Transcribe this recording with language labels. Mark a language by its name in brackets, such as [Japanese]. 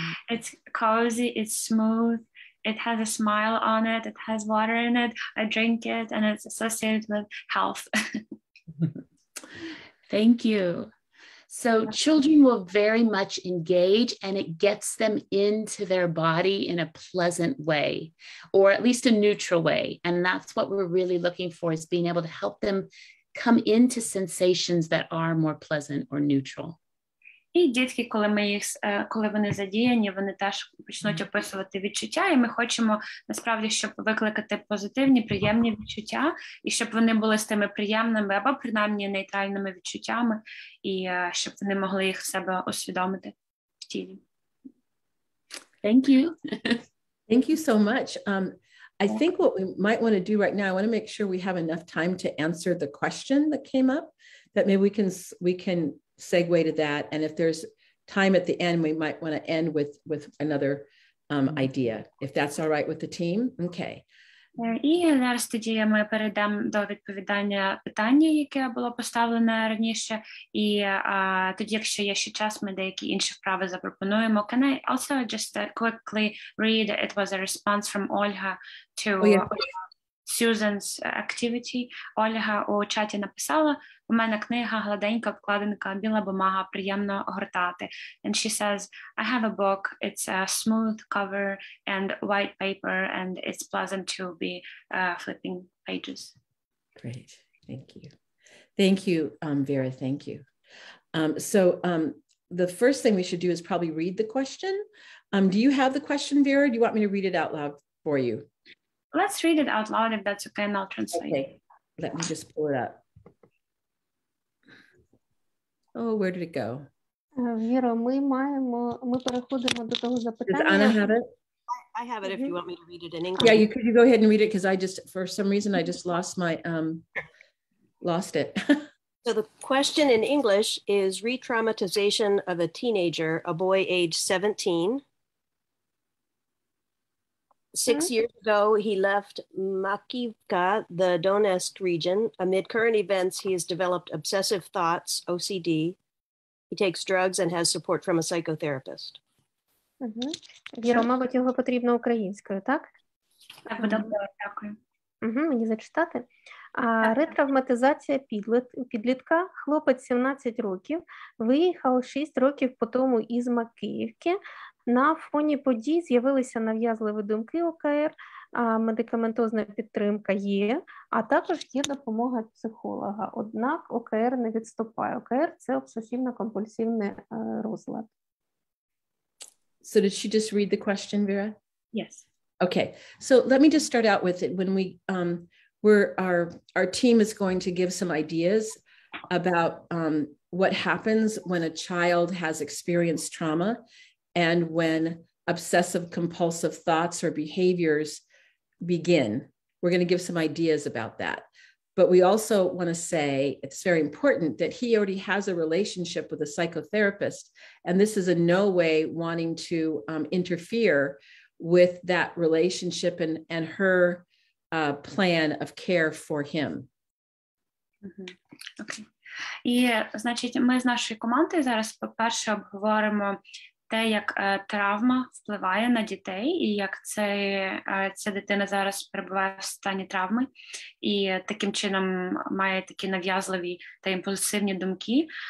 [English] It's cozy, it's smooth, it has a smile on it, it has water in it, I drink it, and it's associated with health. Thank you. So children will very much engage, and it gets them into their body in a pleasant way, or at least a neutral way. And that's what we're really looking for, is being able to help them come into sensations that are more pleasant or neutral. [Ukrainian] І дітки, коли вони задіяні, вони теж почнуть описувати відчуття, і ми хочемо, насправді, щоб викликати позитивні, приємні відчуття, і щоб вони були з тими приємними або принаймні нейтральними відчуттями, і щоб вони могли їх в себе усвідомити в тілі. [English] Thank you. Thank you so much. I think what we might want to do right now, I want to make sure we have enough time to answer the question that came up, that maybe we can segue to that. And if there's time at the end, we might want to end with another idea, if that's all right with the team. Okay. [Ukrainian] І зараз тоді ми перейдемо до відповідання питання, яке було поставлене раніше. І тоді, якщо є ще час, ми деякі інші вправи запропонуємо. [English] Can I also just quickly read? It was a response from Olga to Susan's activity. [Ukrainian] Ольга у чаті написала: у мене книга, гладенька обкладинка, біла бумага, приємно гортати. [English] And she says, I have a book, it's a smooth cover and white paper, and it's pleasant to be flipping pages. Great, thank you. Thank you, Vera, thank you. The first thing we should do is probably read the question. Do you have the question, Vera? Do you want me to read it out loud for you? Let's read it out loud if that's okay, and I'll translate. Okay, let me just pull it up. Oh, where did it go? [Ukrainian] Віро, ми переходимо до того запитання. [English] Does Anna have it? I have it if you want me to read it in English. Yeah, could you go ahead and read it, because I just, for some reason, I just lost my, lost it. So the question in English is re-traumatization of a teenager, a boy age 17. 6 years ago, he left Makivka, the Donetsk region. Amid current events, he has developed obsessive thoughts, OCD. He takes drugs and has support from a psychotherapist. [Ukrainian] Віро, мабуть, його потрібно українською, так? Так, дякую. Мені зачитати. Ретравматизація підлітка. Хлопець 17 років, виїхав 6 років по тому із Макіївки. На фоні подій з'явилися нав'язливі думки ОКР, медикаментозна підтримка є, а також є допомога психолога. Однак ОКР не відступає. ОКР – це обсесивно-компульсивний розлад. [English] So did she just read the question, Vera? Yes. Okay, so let me just start out with it. When our team is going to give some ideas about what happens when a child has experienced trauma, and when obsessive compulsive thoughts or behaviors begin. We're going to give some ideas about that. But we also want to say it's very important that he already has a relationship with a psychotherapist, and this is in no way wanting to interfere with that relationship and her plan of care for him. [Ukrainian] Окей. І, значить, ми з нашою командою зараз, по-перше, обговоримо те, як травма впливає на дітей, і як ця дитина зараз перебуває в стані травми, і таким чином має такі нав'язливі та імпульсивні думки.